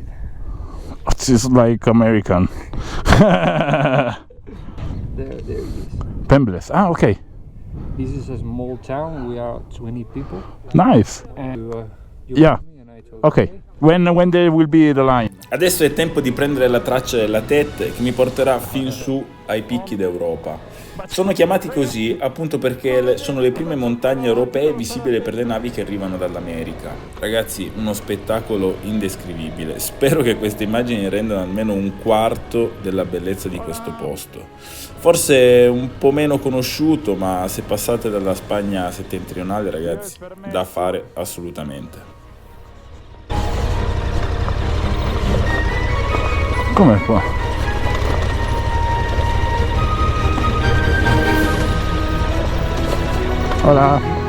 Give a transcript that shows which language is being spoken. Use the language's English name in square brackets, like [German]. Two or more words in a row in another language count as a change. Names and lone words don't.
[English] It's just like American. There it is. Pembles. Ah, okay. This is a small town. We are 20 people. Nice. And you Yeah. call me and Ok, when there will be the line. [Italian] Adesso è tempo di prendere la traccia della Tête che mi porterà fin su ai picchi d'Europa. Sono chiamati così appunto perché sono le prime montagne europee visibili per le navi che arrivano dall'America. Ragazzi, uno spettacolo indescrivibile. Spero che queste immagini rendano almeno un quarto della bellezza di questo posto. Forse un po' meno conosciuto, ma se passate dalla Spagna settentrionale, ragazzi, da fare assolutamente. Com'è qua? Hola.